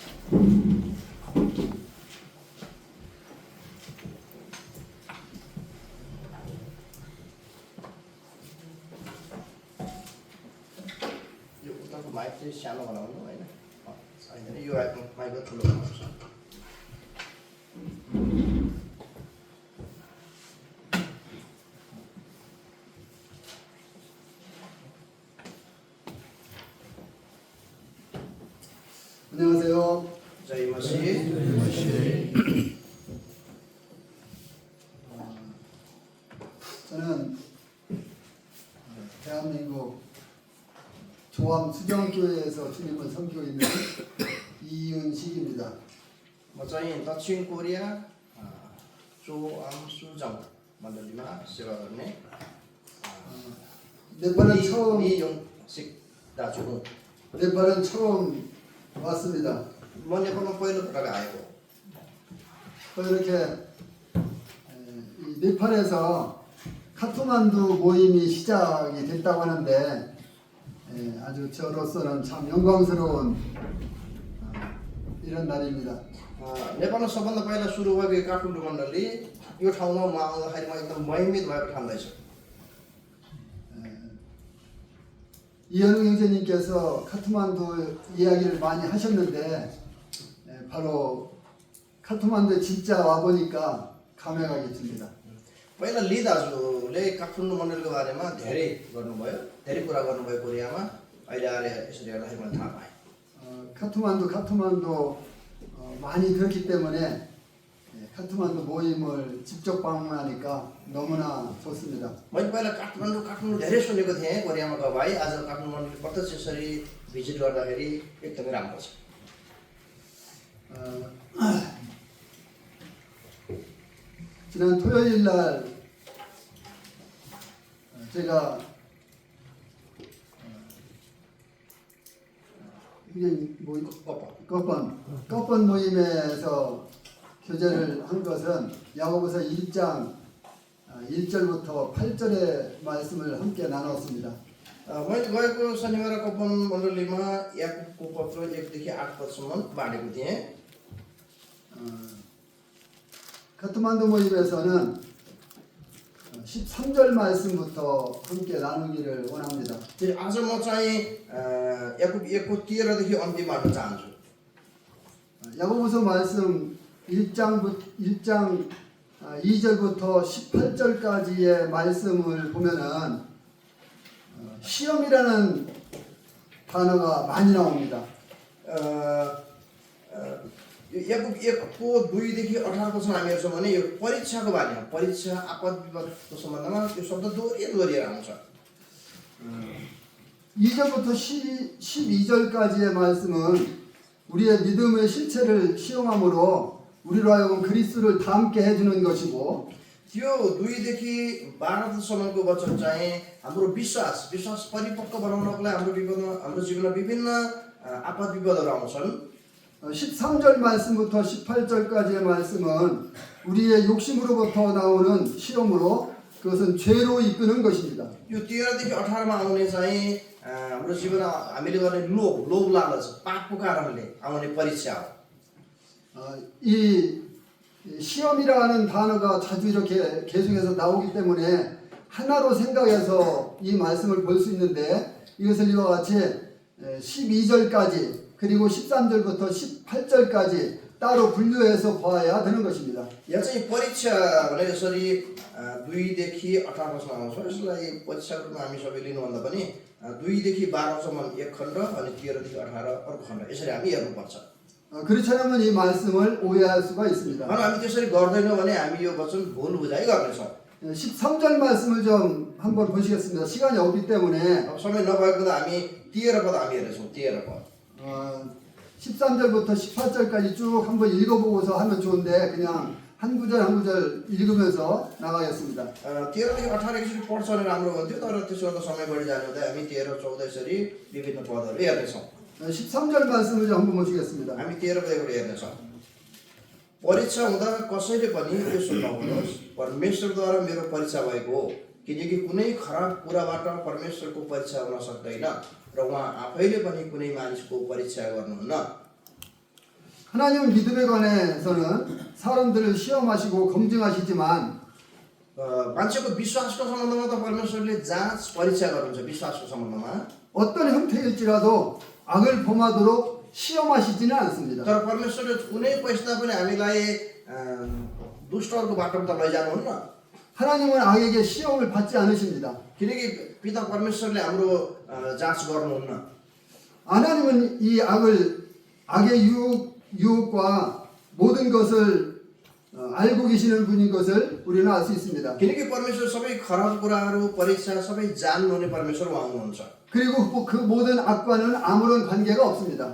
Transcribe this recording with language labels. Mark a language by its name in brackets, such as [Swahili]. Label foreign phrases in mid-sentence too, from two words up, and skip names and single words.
[Nepali] माइक चाहिँ सानो बनाउनु होइन छैन यो माइक ठुलो बनाउनु छ [Korean] 안녕하세요. [Nepali] जय मसी [Korean] 저는 대한민국 조암 수정교회에서 주님을 섬기고 있는 이윤식입니다. [Nepali] म चाहिँ दक्षिण कोरिया चोआम सुजङ मण्डलीमा सेवा गर्ने [Korean] 네팔은 처음 [Nepali] 이용식 दाजु हुँ [Korean] 네팔은 처음 왔습니다. [Nepali] म नेपालमा पहिलोपटक आएको [Korean] 또 이렇게 이 네팔에서 카트만두 모임이 시작이 됐다고 하는데 아주 저로서는 참 영광스러운 이런 날입니다. [Nepali] नेपालमा सबभन्दा पहिला सुरु भएको काठमाडौँ मण्डली यो ठाउँमा म आउँदाखेरि म एकदम महिमित भएको ठाउँदैछु [Korean] 이현웅 형제님께서 카트만두 이야기를 많이 하셨는데 바로 카트만두에 진짜 와보니까 감회가 깊습니다. [Nepali] पहिला ली दाजुले काठमाडौँ मण्डलको बारेमा धेरै गर्नुभयो धेरै कुरा गर्नुभयो कोरियामा अहिले आएर यसरी हेर्दाखेरि मैले थाहा पाएँ [Korean] 카트만두 많이 들었기 때문에 카트만두 모임을 직접 방문하니까 너무나 좋습니다. [Nepali] मैले पहिला काठमाडौँ धेरै सुनेको थिएँ कोरियामा गएको भाइ आज काठमाडौँ मण्डल प्रत्यक्ष यसरी भिजिट गर्दाखेरि एकदमै राम्रो छ [Korean] 지난 토요일 날 제가 이게 뭐 꺼번 모임에서 교제를 한 것은 야고보서 1장 1절부터 8절의 말씀을 함께 나눴습니다. [Nepali] मैले गएको शनिबार कपन मण्डलीमा याकुबको पत्र 1 देखि 8 पदसम्म बाँडेको थिएँ [Korean] 카트만두 모임에서는 13절 말씀부터 함께 나누기를 원합니다. [Nepali] आज म चाहिँ याकुब 1को 13 देखि अन्तिम मान्न चाहन्छु [Korean] 야고보서 말씀 1장 2절부터 18절까지의 말씀을 보면은 시험이라는 단어가 많이 나옵니다. [Nepali] याकुब 1को 2 देखि 18 पदसम्म हामी हेर्छौँ भने यो परीक्षाको बारेमा परीक्षा आपद विपदको सम्बन्धमा यो शब्द दोहोरिएर आउँछ [Korean] 2절부터 12절까지의 말씀은 우리의 믿음의 실체를 시험함으로 우리로 하여금 그리스도를 닮게 해주는 것이고 [Nepali] त्यो 2 देखि 12सम्मको वचन चाहिँ हाम्रो विश्वास परिपक्व बनाउनको लागि हाम्रो जीवनमा विभिन्न आपद विपदहरू आउँछन् [Korean] 13절 말씀부터 18절까지의 말씀은 우리의 욕심으로부터 나오는 시험으로 그것은 죄로 이끄는 것입니다. [Nepali] यो 13 देखि 18मा आउने चाहिँ हाम्रो जीवनमा हामीले गर्ने लोभ लालच पापको कारणले आउने परीक्षा हो [Korean] 이 시험이라는 단어가 자주 이렇게 계속해서 나오기 때문에 하나로 생각해서 이 말씀을 볼 수 있는데 이것을 이와 같이 12절까지 그리고 13절부터 18절까지 따로 분류해서 봐야 되는 것입니다. [Nepali] यहाँ चाहिँ परीक्षा भने यसरी 2 देखि 18सम्म आउँछ यसलाई परीक्षाको रूपमा हामी सबै लिनुभन्दा पनि 2 देखि 12सम्म एक खण्ड अनि 13 देखि 18 अर्को खण्ड यसरी हामी हेर्नुपर्छ [Korean] 그렇지 않으면 이 말씀을 오해할 수가 있습니다. [Nepali] हामी त्यसरी गर्दैनौँ भने हामी यो वचन भुल बुझाइ गर्नेछौँ [Korean] 13절 말씀을 좀 한번 보시겠습니다. 시간이 없기 때문에 [Nepali] समय नभएको हामी 13 पद हामी हेर्नेछौँ 13 पद [Korean] 13절부터 18절까지 쭉 한번 읽어보고서 하면 좋은데 그냥 한 구절 한 구절 읽으면서 나가겠습니다. [Nepali] 13 देखि 18 एकचोटि पढ्छ भने राम्रो हुन्थ्यो तर त्यसो गर्दा समय बढी जाने हुँदा हामी 13 14 यसरी विभिन्न पदहरू हेर्नेछौँ [Korean] 13절 말씀을 좀 한번 보시겠습니다. [Nepali] हामी 13 पदबाट हेर्नेछौँ परीक्षा हुँदा कसैले पनि यसो नहोस् परमेश्वरद्वारा मेरो परीक्षा भएको हो किनकि कुनै खराब कुराबाट परमेश्वरको परीक्षा हुन सक्दैन र उहाँ आफैले पनि कुनै मानिसको परीक्षा गर्नुहुन्न [Korean] 하나님은 믿음에 관해서는 사람들을 시험하시고 검증하시지만 [Nepali] मान्छेको विश्वासको सम्बन्धमा त परमेश्वरले जाँच परीक्षा गर्नुहुन्छ विश्वासको सम्बन्धमा [Korean] 어떤 형태일지라도 악을 범하도록 시험하시지는 않습니다. [Nepali] तर परमेश्वरले कुनै पैसा पनि हामीलाई दुष्टहरूको बाटोमा त लैजानुहुन्न [Korean] 하나님은 악에게 시험을 받지 않으십니다. [Nepali] किनकि पिता परमेश्वरले हाम्रो जाँच गर्नुहुन्न [Korean] 하나님은 이 악의 유혹과 모든 것을 알고 계시는 분인 것을 우리는 알 수 있습니다. [Nepali] किनकि परमेश्वर सबै खराब कुराहरू परीक्षा सबै जान्नुहुने परमेश्वर उहाँ हुनुहुन्छ [Korean] 그리고 그 모든 악과는 아무런 관계가 없습니다.